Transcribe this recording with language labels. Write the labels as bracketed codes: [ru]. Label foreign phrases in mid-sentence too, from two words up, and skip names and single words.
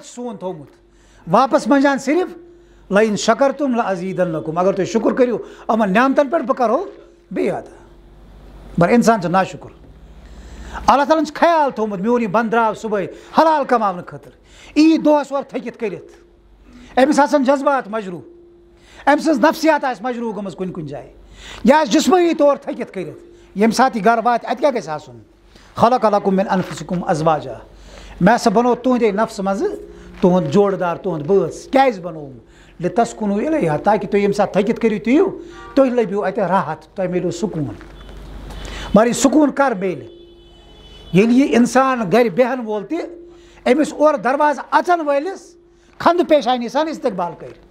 [ks] چھُ سون تھوٚومُت واپس منٛجان صرف [ar] لَئِن شکرتُم لأزیٖدنکُم [ks] اگر تُہۍ شُکر کٔرِو یِمن نعمتن پٮ۪ٹھ بہٕ کرہو بیٚیہِ عطا مگر اِنسان چھُ ناشُکُر اللہ تعالیٰ ہن چھُ خیال تھوٚومُت میون یہِ بنٛدٕ درٛاو صُبحٲے حلال کماونہٕ خٲطرٕ یی دۄہس اورٕ تھٔکِتھ کٔرِتھ أمِس آسن جذبات مجروٗح أمۍ سٕنٛز نفسیات آسہِ مجروٗح گٔمٕژ کُنہِ کُنہِ جایہِ یہِ آسہِ جسمٲنی طور تھٔکِتھ کٔرِتھ ییٚمہِ ساتہٕ یہِ گرٕ واتہِ اَتہِ کیٛاہ گژھِ آسُن [ar] خلق لکم من انفسکم ازواجا [ks] مےٚ ہسا بنوو تُہنٛدے نفسہٕ منٛزٕ تُہُنٛد جوڑٕ دار تُہُنٛد بٲژ کیٛازِ بنووُم [ar] لِتسکُنوٗ اِلیہا [ks] تاکہِ تُہۍ ییٚمہِ ساتہٕ تھٔکِتھ کٔرِو تُہۍ یِیِو تُہۍ لٔبِو اَتہِ راحت تۄہہِ مِلیو سکوٗن مگر یہِ سکوٗن کر میلہِ ییٚلہِ یہِ اِنسان گرِ بیٚہن وول تہِ أمِس اورٕ دروازٕ اَژن وٲلِس خنٛدٕ پیشانی سان استقبال کٔرۍ